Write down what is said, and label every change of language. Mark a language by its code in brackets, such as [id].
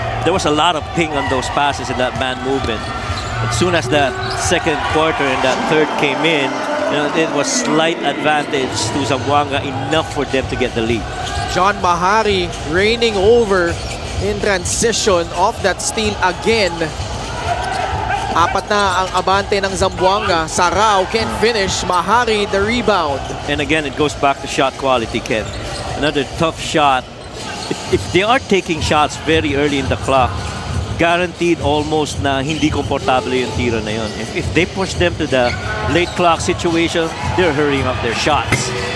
[en] There was a lot of ping on those passes in that man movement. As soon as that second quarter and that third came in, you know, it was slight advantage to Zamboanga, enough for them to get the lead. John Mahari reigning over in transition off that steal again. [tl] Apat na ang abante ng Zamboanga. [en] Sarao can finish. Mahari the rebound. And again, it goes back to shot quality, Ken. Another tough shot. If they are taking shots very early in the clock, [tl] guaranteed almost na hindi komportable yung tiro na yun. [en] If they push them to the late clock situation, they're hurrying up their shots.